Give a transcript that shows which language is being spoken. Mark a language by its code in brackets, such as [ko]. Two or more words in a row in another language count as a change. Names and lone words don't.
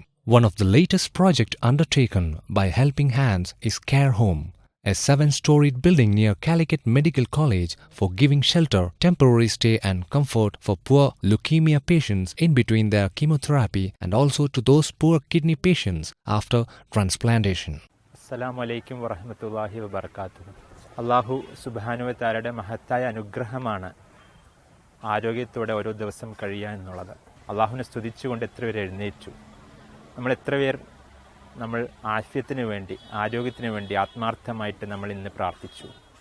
[en] One of the latest projects undertaken by Helping Hands is Care Home, a 7-storied building near Calicut Medical College for giving shelter, temporary stay and comfort for poor leukemia patients in between their chemotherapy and also to those poor kidney patients after transplantation. [ar] السلام عليكم ورحمة الله وبركاته. [ml] അള്ളാഹു സുബ്ഹാനഹു തആലയുടെ മഹത്തായ അനുഗ്രഹമാണ് ആരോഗ്യത്തോടെ ഓരോ ദിവസം കഴിയുക എന്നുള്ളത്. അള്ളാഹുവിനെ സ്തുതിച്ചുകൊണ്ട് എത്ര പേർ എഴുന്നേറ്റു. നമ്മൾ എത്ര പേർ നമ്മൾ ആഫിയത്തിന് വേണ്ടി, ആരോഗ്യത്തിന് വേണ്ടി ആത്മാർത്ഥമായിട്ട് നമ്മൾ ഇന്ന് പ്രാർത്ഥിച്ചു.